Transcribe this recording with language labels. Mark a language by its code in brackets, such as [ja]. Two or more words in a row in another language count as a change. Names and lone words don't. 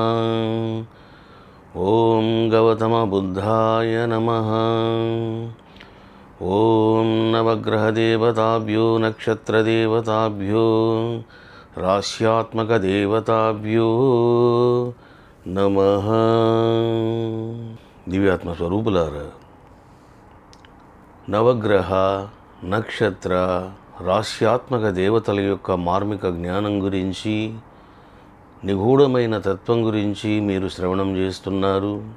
[sa] ॐ गौतमबुद्धाय नमः। ॐ नवग्रहदेवताभ्यो नक्षत्रदेवताभ्यो राश्यात्मकदेवताभ्यो नमः। [te] దివ్యాత్మ స్వరూపులారా, నవగ్రహ నక్షత్ర రాశ్యాత్మక దేవతల యొక్క మార్మిక జ్ఞానం గురించి, నిగూఢమైన తత్వం గురించి మీరు శ్రవణం చేస్తున్నారు.